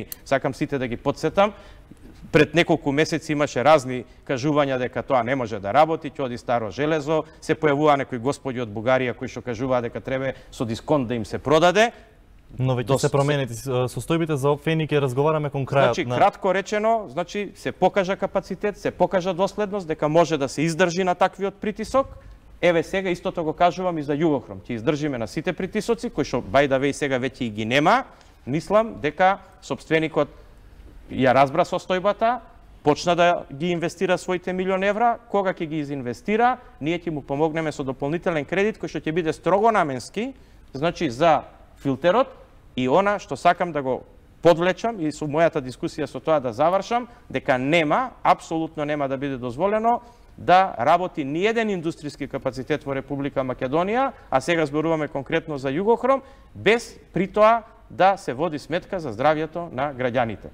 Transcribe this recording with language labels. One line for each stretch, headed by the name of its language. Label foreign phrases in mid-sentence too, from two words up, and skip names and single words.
Macedonian: Сакам сите да ги потсетам. Пред неколку месеци имаше разни кажувања дека тоа не може да работи, ќе оди старо железо, се појавува некои господи од Бугарија кои што кажуваат дека треба со дисконт да им се продаде. Но веќе се променети состојбите за Фени, ќе разговараме кон крајот. Значи, кратко речено, значи се покажа капацитет, се покажа доследност дека може да се издржи на таквиот притисок Еве сега истото го кажувам и за Југохром. Ќе издржиме на сите притисоци, кои што
English: by the way
Macedonian: сега веќе и ги нема. Мислам дека собственикот ја разбра состојбата, почна да ги инвестира своите милион евра, кога ќе ги изинвестира, ние ќе му помогнеме со дополнителен кредит кој што ќе биде строго наменски, значи за филтерот и она што сакам да го подвлечам и со мојата дискусија со тоа да завршам, дека нема, апсолутно нема да биде дозволено да работи ниеден индустријски капацитет во Република Македонија, а сега зборуваме конкретно за Југохром, без при тоа да се води сметка за здравјето на граѓаните.